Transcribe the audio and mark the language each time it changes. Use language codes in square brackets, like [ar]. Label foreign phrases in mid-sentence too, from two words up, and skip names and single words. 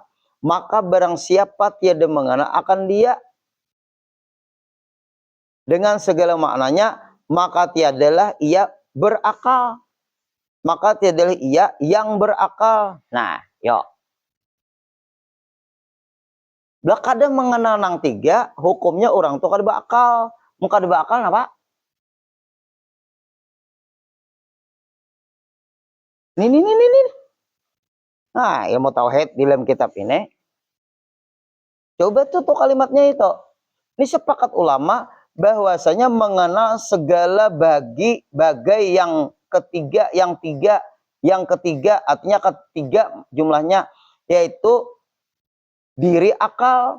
[ms] Maka barang siapa tiada mengenal akan dia dengan segala maknanya, maka tiadalah ia berakal. Maka tiadalah ia yang berakal. [bjn] Nah, yuk. Bila kada mengenal nang tiga, hukumnya orang tuh kada berakal. Muka kada berakal apa? Ini. [id] Nah, ilmu tauhid di dalam kitab ini. Coba tuh kalimatnya itu. Ini sepakat ulama bahwasanya mengenal segala bagai yang ketiga, yang ketiga artinya ketiga jumlahnya yaitu diri akal.